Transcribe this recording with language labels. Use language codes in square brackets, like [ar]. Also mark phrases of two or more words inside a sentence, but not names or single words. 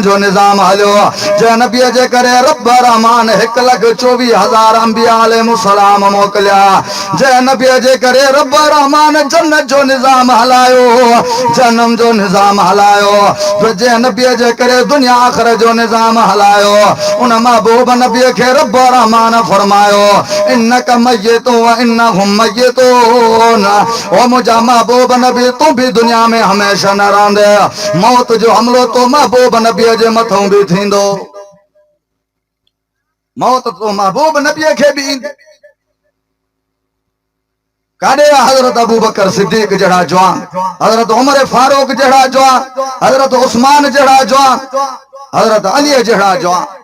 [sd] जो निज़ाम हलियो, जंहिं नबीअ जे करे रब रहमान 1,24,000 अंबिया अलैहिस्सलाम मोकिलिया, जंहिं नबीअ जे करे रब रहमान जन्नत जो निज़ाम हलायो, जन्नम जो निज़ाम हलायो, जंहिं नबीअ जे करे दुनिया आख़िरत जो निज़ाम हलायो, उन महबूब नबीअ खे रब रहमान फरमायो, [ar] إنك ميت وإنهم ميتون. [sd] ओ मुंहिंजा महबूब नबी, तूं भी दुनिया में हमेशा न रहंदे, मौत जो हमलो तो महबूब नबीअ जे मथों भी थींदो। मौत तो महबूब नबीअ खे भी ईंदी। काॾे हज़रत अबू बकर सिद्दीक़ जहिड़ा जवान, हज़रत उमर फारूक जहिड़ा जवान, हज़रत उस्मान जहिड़ा जवान, हज़रत अली जहिड़ा जवान।